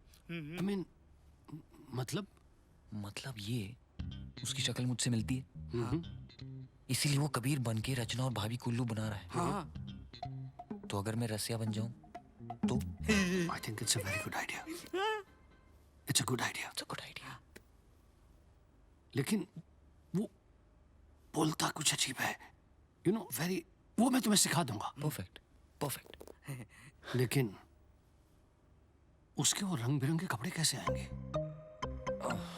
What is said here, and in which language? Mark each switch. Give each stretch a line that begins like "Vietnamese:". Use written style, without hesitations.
English: I mean,
Hindi: मतलब ये उसकी शक्ल मुझसे मिलती है, इसीलिए वो कबीर बन के रचना और भाभी को उल्लू बना रहा है। हाँ। तो अगर मैं रसिया बन जाऊं तो?
English: I think it's a very good idea. It's a good idea. It's a good idea.
Hindi: लेकिन वो बोलता कुछ अजीब है,
English: you know, very.
Hindi: वो मैं तुम्हें सिखा दूंगा। परफेक्ट। लेकिन उसके वो रंग बिरंगे कपड़े कैसे आएंगे?